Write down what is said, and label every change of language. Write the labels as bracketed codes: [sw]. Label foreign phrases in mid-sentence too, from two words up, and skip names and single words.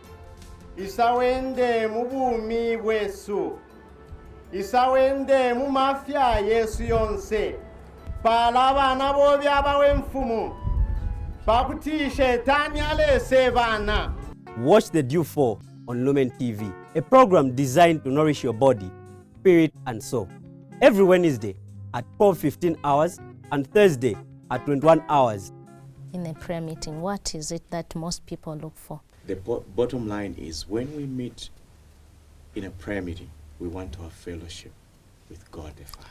[bem] isawende mubumi bwesu, isawende mumafya Yesu yonse, palabana bobi abawemfumu, pakuti shetani alese bana. [en] Watch the Dewfall on Lumen TV, a program designed to nourish your body, spirit and soul. Every Wednesday at 12:15 hours and Thursday at 21 hours. In a prayer meeting, what is it that most people look for? The bottom line is when we meet in a prayer meeting, we want to have fellowship with God the Father.